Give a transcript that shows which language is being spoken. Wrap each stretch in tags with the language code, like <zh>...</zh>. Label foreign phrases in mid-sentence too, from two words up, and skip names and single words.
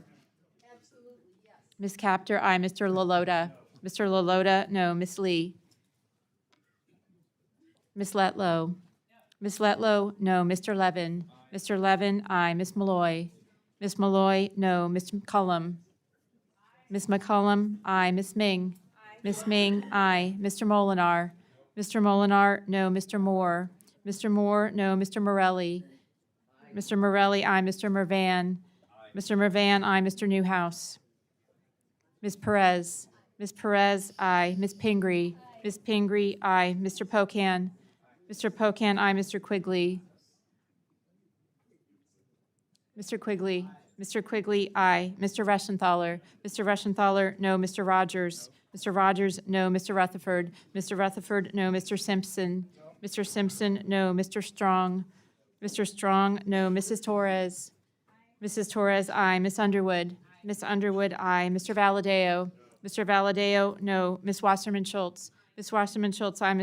<en>Ms. Kaptur, aye. Mr. Lalota? Mr. Lalota, no. Ms. Lee? Ms. Letlow? Ms. Letlow, no. Mr. Levin? Mr. Levin, aye. Ms. Malloy? Ms. Malloy, no. Ms. McCullum? Ms. McCullum, aye. Ms. Ming? Ms. Ming, aye. Mr. Molinar? Mr. Molinar, no. Mr. Moore? Mr. Moore, no. Mr. Morelle? Mr. Morelle, aye. Mr. Mervan? Mr. Mervan, aye. Mr. Newhouse? Ms. Perez? Ms. Perez, aye. Ms. Pingree? Ms. Pingree, aye. Mr. Pocan? Mr. Pocan, aye. Mr. Quigley? Mr. Quigley? Mr. Quigley, aye. Mr. Reschenthaler? Mr. Reschenthaler, no. Mr. Rogers? Mr. Rogers, no. Mr. Rutherford? Mr. Rutherford, no. Mr. Simpson? Mr. Simpson, no. Mr. Strong? Mr. Strong, no. Mrs. Torres? Mrs. Torres, aye. Miss Underwood? Miss Underwood, aye. Mr. Valadeo? Mr. Valadeo, no. Miss Wasserman Schultz? Miss Wasserman Schultz, aye.</en>